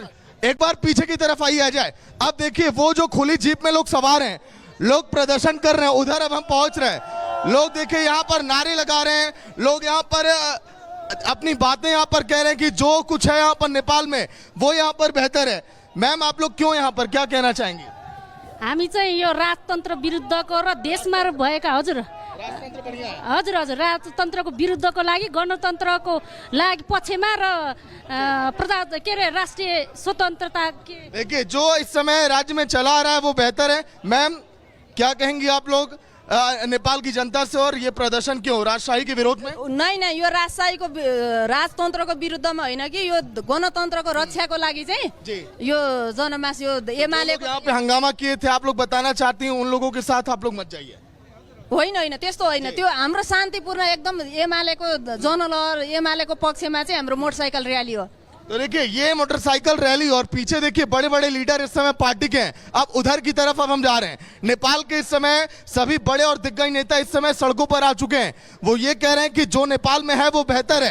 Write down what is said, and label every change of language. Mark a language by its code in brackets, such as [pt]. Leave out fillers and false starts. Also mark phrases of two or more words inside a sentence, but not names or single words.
[hi] एक बार पीछे की तरफ आइए अजय। अब देखिए वो जो खुली जीप में लोग सवार हैं, लोग प्रदर्शन कर रहे हैं, उधर अब हम पहुंच रहे हैं। लोग देखिए यहाँ पर नारे लगा रहे हैं, लोग यहाँ पर अपनी बातें यहाँ पर कह रहे हैं कि जो कुछ है यहाँ पर नेपाल में वो यहाँ पर बेहतर है। मैम आप लोग क्यों यहाँ पर, क्या कहना चाहेंगे? [ne] हामी चाहिँ यो राजतन्त्र विरुद्धको र देशमा भएका हजुर राजतन्त्रको विरुद्धको लागि, गणतन्त्रको लागि पक्षमा र राष्ट्रिय स्वतन्त्रता के। [hi] देखिए जो इस समय राज्य में चला आ रहा है वो बेहतर है। मैम क्या कहेंगी आप लोग नेपाल की जनता से, और ये प्रदर्शन क्यों राजशाही के विरोध में? [ne] नहीं यो राजशाहीको राजतन्त्रको विरुद्धमा होइन कि यो गणतन्त्रको रक्षाको लागि चाहिँ यो जनमास यो एमाले [hi] यहाँ पे हंगामा किए थे, आप लोग बताना चाहती हैं उन लोगों के साथ आप लोग मत जाइए। [ne] होइन त्यस्तो होइन, त्यो हाम्रो शान्तिपूर्ण एकदम एमालेको जनलहर, एमालेको पक्षमा चाहिँ हाम्रो मोटरसाइकल रैली हो। [hi] तो देखिए ये मोटरसाइकिल रैली, और पीछे देखिए बड़े बड़े लीडर इस समय पार्टी के हैं। अब उधर की तरफ अब हम जा रहे हैं। नेपाल के इस समय सभी बड़े और दिग्गज नेता इस समय सड़कों पर आ चुके हैं। वो ये कह रहे हैं कि जो नेपाल में है वो बेहतर है।